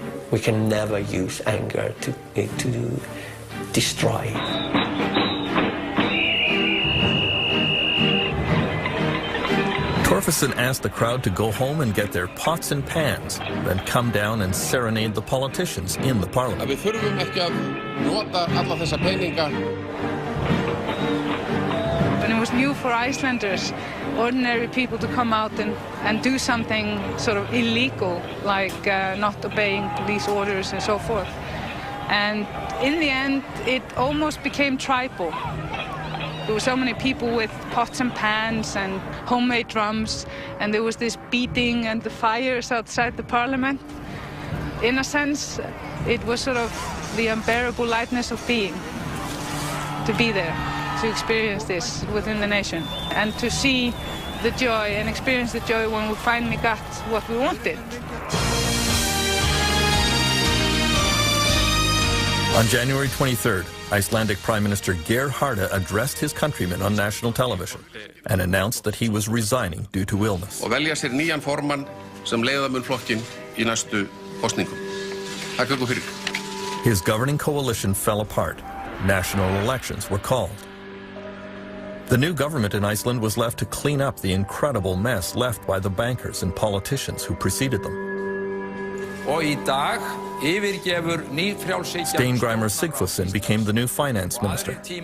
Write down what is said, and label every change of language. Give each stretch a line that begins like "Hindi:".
English: We can never use anger to destroy. Torfason asked the crowd to go home and get their pots and pans, then come down and serenade the politicians in the parliament.
Icelandic: Við þurfum ekki að nota alla þessa peninga.
English: When it was new for Icelanders, ordinary people to come out and do something sort of illegal, like not obeying police orders and so forth. And in the end, it almost became tribal. There were so many people with pots and pans and homemade drums, and there was this beating and the fires outside the parliament. In a sense, it was sort of the unbearable lightness of being, to be there, to experience this within the nation, and to see the joy and experience the joy when we finally got what we wanted. On January 23rd, Icelandic Prime Minister Geir Haarde addressed his countrymen on national television and announced that he was resigning due to illness.
Icelandic: Og velja sér nýjan formann sem leiða mun flokkinn í næstu kosningum. Takk fyrir.
English: His governing coalition fell apart. National elections were called. The new government in Iceland was left to clean up the incredible mess left by the bankers and politicians who preceded them. Steingrímur Sigfússon became the new finance minister.